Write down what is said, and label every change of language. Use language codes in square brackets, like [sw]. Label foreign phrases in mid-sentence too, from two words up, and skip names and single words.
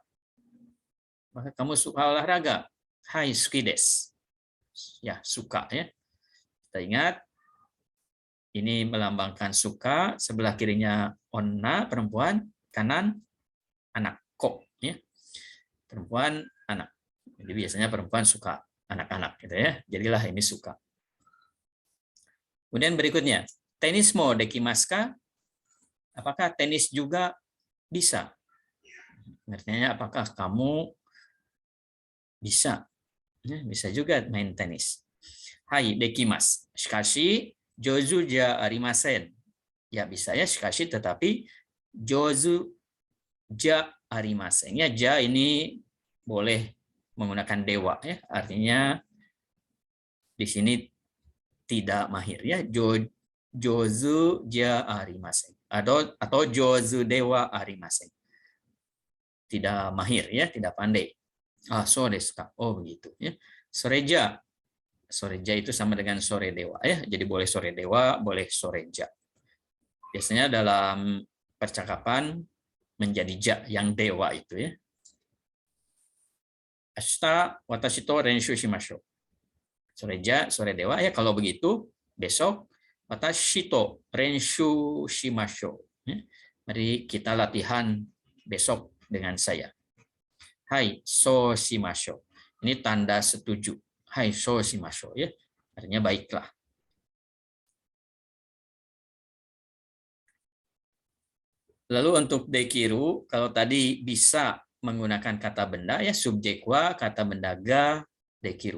[id] Maka kamu suka olahraga? [ja] Hai, 好きです. [id] Ya, suka ya. Kita ingat ini melambangkan suka, sebelah kirinya onna perempuan, kanan anak ko ya. Perempuan anak. Jadi biasanya perempuan suka anak-anak gitu ya. Jadilah ini suka. Kemudian berikutnya, [ja] テニスもできますか? [id] Apakah tenis juga bisa? Artinya apakah kamu bisa? Bisa juga main tenis. Hai, [ja] できます. しかし、上手じゃありません. [id] Ya bisa ya, shikashi tetapi [ja] 上手じゃありません. [id] Ya, ja ini boleh menggunakan dewa ya. Artinya di sini tidak mahir ya. [ja] 上手じゃありません. Atau 上手ではありません. [id] Tidak mahir ya, tidak pandai. [ja] ああ、そうですか. [id] Oh begitu ya. Soreja. Soreja itu sama dengan [ja] それでは [id] ya. Jadi boleh [ja] それでは, [id] boleh soreja. Biasanya dalam percakapan menjadi ja yang dewa itu ya. [ja] 明日私と練習しましょう. Soreja, それでは ya. [id] Kalau begitu besok [ja] 私と練習しましょう. [id] Mari kita latihan besok dengan saya. [ja] はい、そうしましょう. [id] Ini tanda setuju. [ja] はい、そうしましょう [id] ya. Artinya baiklah. Lalu untuk dekiru, kalau tadi bisa menggunakan kata benda ya, subjek wa, kata benda ga, dekiru.